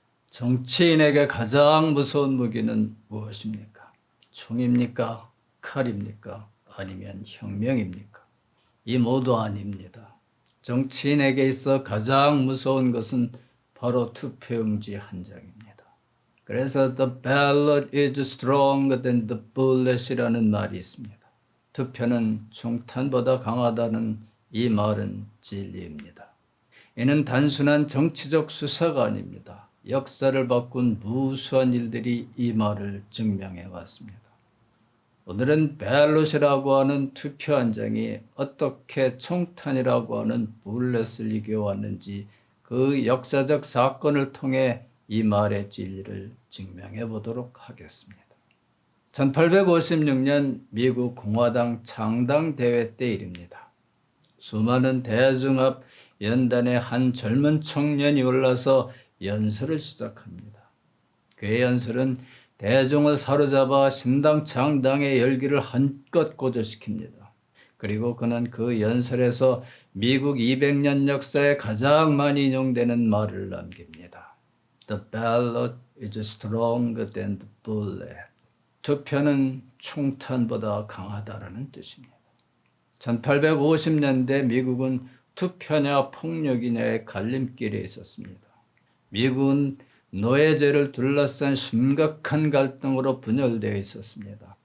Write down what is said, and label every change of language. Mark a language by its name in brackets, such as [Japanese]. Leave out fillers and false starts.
[Korean] 정치인에게 가장 무서운 무기는 무엇입니까? 총입니까? 칼입니까? 아니면 혁명입니까? 이 모두 아닙니다. 정치인에게 있어 가장 무서운 것은 바로 투표용지 한 장입니다. 그래서 [English] The ballot is stronger than the bullet [Korean] 이라는 말이 있습니다. 투표는 총탄보다 강하다는 이 말은 진리입니다. 이는 단순한 정치적 수사가 아닙니다. 역사를 바꾼 무수한 일들이 이 말을 증명해 왔습니다. 오늘은 벨롯이라고 하는 투표 한 장이 어떻게 총탄이라고 하는 불렛을 이겨왔는지 그 역사적 사건을 통해 이 말의 진리를 증명해 보도록 하겠습니다. 1856년 미국 공화당 창당 대회 때 일입니다. 수많은 대중 앞 연단에 한 젊은 청년이 올라서 연설을 시작합니다. 그의 연설은 대중을 사로잡아 신당 창당의 열기를 한껏 고조시킵니다. 그리고 그는 그 연설에서 미국 200년 역사에 가장 많이 인용되는 말을 남깁니다. [English] The ballot is stronger than the bullet. [Korean] 투표는 총탄보다 강하다라는 뜻입니다. 1850년대 미국은 투표냐 폭력이냐의 갈림길에 있었습니다. 미국은 노예제를 둘러싼 심각한 갈등으로 분열되어 있었습니다.